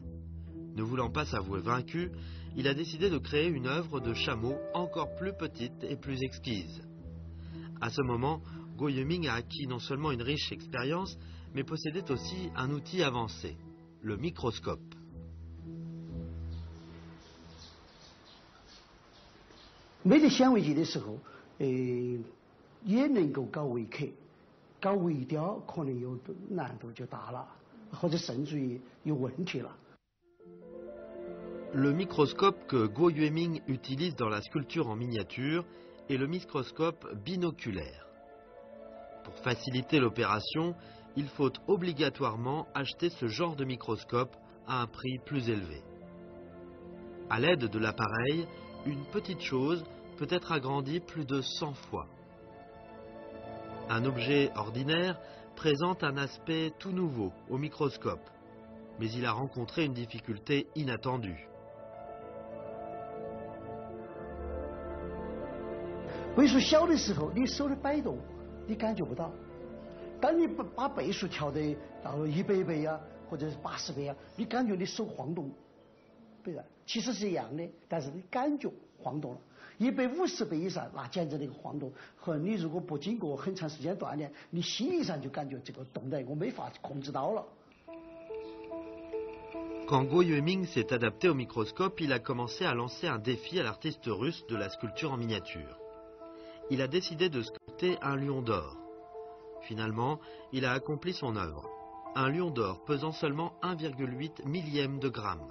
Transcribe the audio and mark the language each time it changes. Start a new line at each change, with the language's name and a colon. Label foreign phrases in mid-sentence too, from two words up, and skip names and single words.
French: Ne voulant pas s'avouer vaincu, il a décidé de créer une œuvre de chameau encore plus petite et plus exquise. À ce moment, Guo Yiming a acquis non seulement une riche expérience, mais possédait aussi un outil avancé, le microscope.
Chinese: 没得显微镜的时候，也能够搞微刻，搞微雕可能有难度就大了，或者甚至于有问题了。
French: Le microscope que Guo Yiming utilise dans la sculpture en miniature est le microscope binoculaire. Pour faciliter l'opération, il faut obligatoirement acheter ce genre de microscope à un prix plus élevé. À l'aide de l'appareil, une petite chose peut être agrandie plus de 100 fois. Un objet ordinaire présente un aspect tout nouveau au microscope, mais il a rencontré une difficulté inattendue.
Chinese: 倍数小的时候，你手的摆动你感觉不到。当你把倍数调得到100倍啊，或者是80倍啊，你感觉你手晃动，对吧？其实是一样的，但是你感觉晃动了。150倍以上，那简直那个晃动，和你如果不经过很长时间锻炼，你心理上就感觉这个动态我没法控制到了。
French: Quand Guo-Yueming s'est adapté au microscope, il a commencé à lancer un défi à l'artiste russe de la sculpture en miniature. Il a décidé de sculpter un lion d'or. Finalement, il a accompli son œuvre. Un lion d'or pesant seulement 1,8 millième de gramme.